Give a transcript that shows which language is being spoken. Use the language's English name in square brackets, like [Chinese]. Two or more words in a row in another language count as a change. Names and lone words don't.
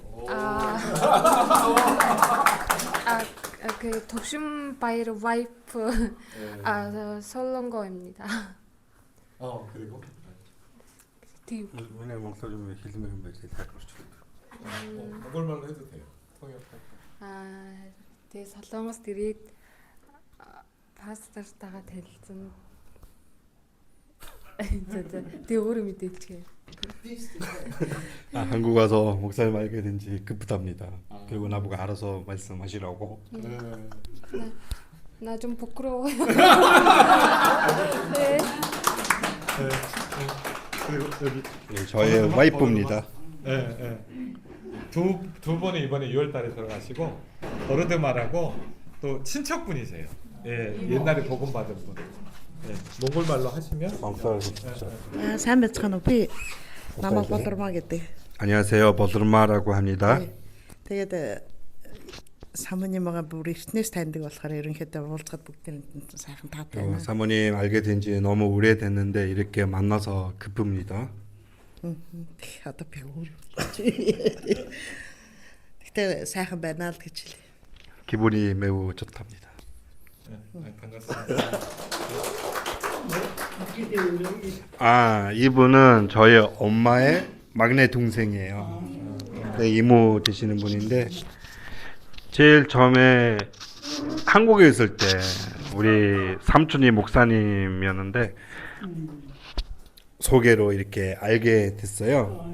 [Korean] 그 독심바이르 와이프 솔롱거입니다. 그리고 그걸말로 해도 돼요. 통역할 거. [Mongolian] Тэгээ Солонгос ирээд пастортайгаа танилцсан. Тэгээ өөрөө мэдээч. [Korean] 한국 와서 목사님 알게 된 지 급하답니다. 그리고 나보고 알아서 말씀하시라고. 나 좀 부끄러워요. 네. 그리고 여기 네, 저의 와이프입니다. 두 분이 이번에 6월달에 들어가시고 버르드마라고 또 친척분이세요. 옛날에 복음 받은 분. 몽골 말로 하시면 [Mongolian] сайн байцгаана уу? Би намайг Бодрмаа гэдэг. [Korean] 안녕하세요, 버드르마라고 합니다. [Mongolian] Тэгээд 사모님과 бүр эртнээс таньдаг болохоор ерөнхийдөө уулзахад бүгд сайхан таатай байна. [Korean] 사모님 알게 된 지 너무 오래됐는데 이렇게 만나서 기쁩니다. [Mongolian] Одоо би өөр. Гэтэ сайхан байна л гэж хэлээ. [Korean] 기분이 매우 좋답니다. 반갑습니다. 이분은 저희 엄마의 막내 동생이에요. 네, 이모 되시는 분인데 제일 처음에 한국에 있을 때 우리 삼촌이 목사님이었는데 소개로 이렇게 알게 됐어요.